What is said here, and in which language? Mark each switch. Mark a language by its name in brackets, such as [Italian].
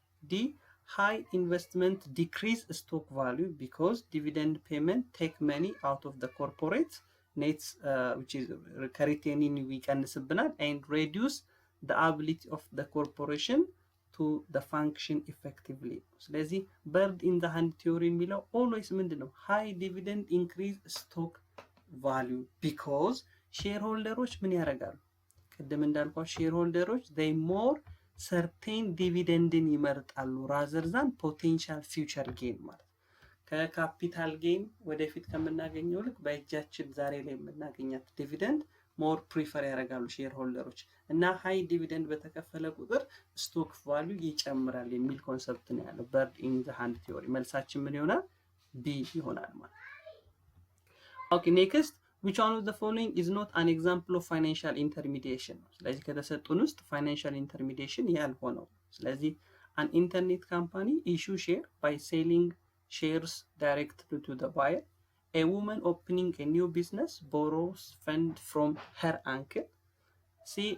[English] D high investment decrease stock value because dividend payment take money out of the corporate nets which is retaining [Amharic] ይቀንስብናል [English] and reduce the ability of the corporation to the function effectively. [Amharic] ስለዚህ [English] bird in the hand theory የሚለው always ምንድነው high dividend increase stock value because shareholders [Amharic] ምን ያደርጋሉ? ቅድም እንዳልኳቸው shareholders they more certain dividendን ይመርጣሉ [English] rather than potential future gain [Amharic] ማለት ከካፒታል ጌን ወደፊት ከምናገኘው ልክ በእጃችን ዛሬ ላይ የምናገኛት ዲቪደንድ ሞር ፕሪፈር ያደርጋሉ ሼርሆልደሮች እና ሃይ ዲቪደንድ በተከፈለ ቁጥር ስቶክ ቫልዩ ይጨምራል የሚል ኮንሰፕት ነው ያለው bird in the hand theory መልሳችን ምን ይሆናል B ይሆናል ማለት [English] Okay, next which one of the following is not an example of financial intermediation? [Amharic] ስለዚህ ከተሰጡን ውስጥ [English] financial intermediation ያልሆነው ስለዚህ an internet company issue share by selling shares directly to the buyer. A woman opening a new business borrows fund from her uncle. C.